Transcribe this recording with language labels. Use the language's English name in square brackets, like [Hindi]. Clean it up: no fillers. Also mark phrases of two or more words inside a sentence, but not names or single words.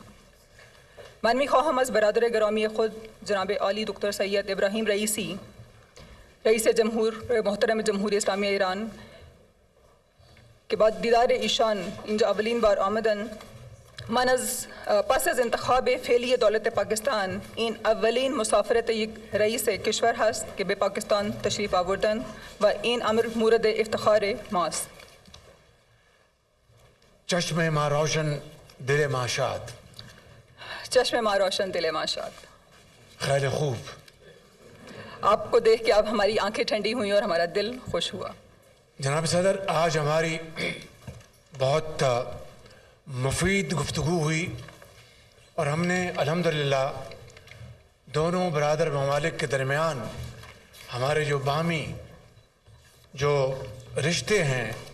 [Persian] من می خواهم از برادر گرامی خود جناب عالی دکتر سید ابراهیم رئیسی، رئیس جمهور محترم جمهوری اسلامی ایران که بعد دیدار ایشان اینجا اولین بار آمدن، من پس از انتخاب فعلی دولت پاکستان این اولین مسافرت یک رئیس کشور هست که به پاکستان تشریف آوردن و این امر مورد افتخار ماست۔ چشم ما روشن دل ما شاد۔ چشم ما روشن دل ما شاد۔ خیلی خوب۔ [Urdu] آپ کو دیکھ کے اب ہماری آنکھیں ٹھنڈی ہوئیں اور ہمارا دل خوش ہوا۔ جناب صدر، آج ہماری بہت مفید گفتگو ہوئی، اور ہم نے الحمدللہ دونوں برادر ممالک کے درمیان ہمارے جو باہمی جو رشتے ہیں،